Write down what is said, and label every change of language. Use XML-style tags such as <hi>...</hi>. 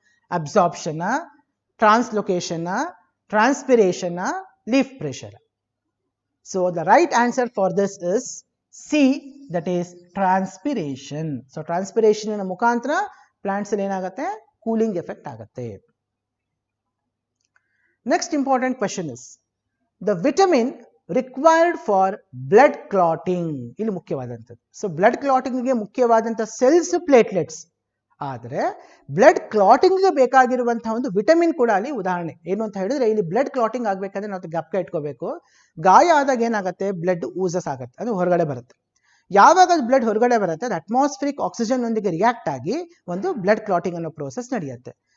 <en>Absorption, translocation, transpiration, leaf pressure. So the right answer for this is C, that is transpiration.</en> <kn>So transpiration ಮುಖಾಂತರ plants ಅಲ್ಲಿ ಏನಾಗುತ್ತೆ? Cooling effect ಆಗುತ್ತೆ.</kn> <en>Next important question is the vitamin required for blood clotting.</en> <kn>ಇಲ್ಲಿ ಮುಖ್ಯವಾದಂಥದ್ದು. So blood clotting ಗೆ ಮುಖ್ಯವಾದಂತಹ cells platelets. ಆದರೆ blood clotting ಗೆ ಬೇಕಾಗಿರುವಂತಹ ಒಂದು ವಿಟಮಿನ್ ಕೂಡ ಅಲ್ಲಿ ಉದಾಹರಣೆ ಏನು ಅಂತ ಹೇಳಿದ್ರೆ, ಇಲ್ಲಿ ಬ್ಲಡ್ ಕ್ಲಾಟಿಂಗ್ ಆಗ್ಬೇಕಂದ್ರೆ ನಾವು ಜ್ಞಾಪಕ ಇಟ್ಕೋಬೇಕು, ಗಾಯ ಆದಾಗ ಏನಾಗುತ್ತೆ? ಬ್ಲಡ್ ಊಸಸ್ ಆಗುತ್ತೆ, ಅದು ಹೊರಗಡೆ ಬರುತ್ತೆ. ಯಾವಾಗ ಬ್ಲಡ್ ಹೊರಗಡೆ ಬರುತ್ತೆ ಅದು ಅಟ್ಮಾಸ್ಫಿರಿಕ್ ಆಕ್ಸಿಜನ್ ನೊಂದಿಗೆ ರಿಯಾಕ್ಟ್ ಆಗಿ ಒಂದು ಬ್ಲಡ್ ಕ್ಲಾಟಿಂಗ್ ಅನ್ನೋ ಪ್ರೋಸೆಸ್ ನಡೆಯುತ್ತೆ.</kn>